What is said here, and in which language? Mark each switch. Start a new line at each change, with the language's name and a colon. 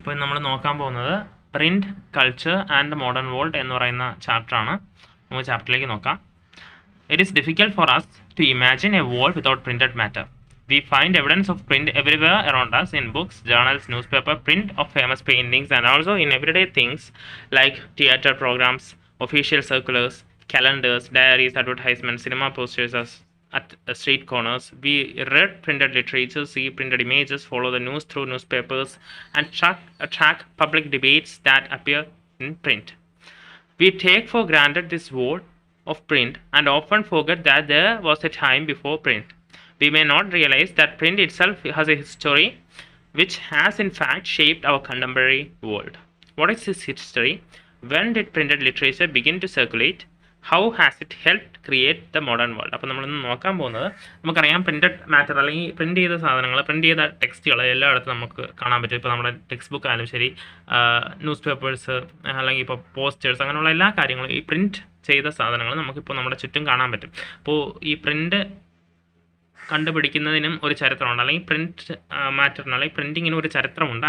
Malayalam: ഇപ്പോൾ നമ്മൾ നോക്കാൻ പോകുന്നത് print culture and the modern world എന്ന് പറയുന്ന ചാപ്റ്ററാണ്. നമുക്ക് ചാപ്റ്ററിലേക്ക് നോക്കാം.
English: It is difficult for us to imagine a world without printed matter. We find evidence of print everywhere around us in books, journals, newspaper, print of famous paintings, and also in everyday things like theater programs, official circulars, calendars, diaries, advertisements, cinema posters at street corners. We read printed literature, see printed images, follow the news through newspapers, and track public debates that appear in print. We take for granted this world of print and often forget that there was a time before print. We may not realize that print itself has a history which has in fact shaped our contemporary world. What is this history? When did printed literature begin to circulate? How has it helped create the modern world?
Malayalam: അപ്പോൾ നമ്മളിന്ന് നോക്കാൻ പോകുന്നത്, നമുക്കറിയാം printed matter അല്ലെങ്കിൽ print ചെയ്ത സാധനങ്ങൾ, print ചെയ്ത ടെക്സ്റ്റുകൾ എല്ലായിടത്തും നമുക്ക് കാണാൻ പറ്റും. ഇപ്പോൾ നമ്മുടെ ടെക്സ്റ്റ് ബുക്ക് ആയാലും ശരി, ന്യൂസ് പേപ്പേഴ്സ് അല്ലെങ്കിൽ ഇപ്പോൾ പോസ്റ്റേഴ്സ്, അങ്ങനെയുള്ള എല്ലാ കാര്യങ്ങളും ഈ പ്രിന്റ് ചെയ്ത സാധനങ്ങൾ നമുക്കിപ്പോൾ നമ്മുടെ ചുറ്റും കാണാൻ പറ്റും. അപ്പോൾ ഈ പ്രിന്റ് കണ്ടുപിടിക്കുന്നതിനും ഒരു ചരിത്രമുണ്ട്, അല്ലെങ്കിൽ പ്രിന്റ് മാറ്ററിന് അല്ലെങ്കിൽ പ്രിന്റിങ്ങിനും ഒരു ചരിത്രമുണ്ട്.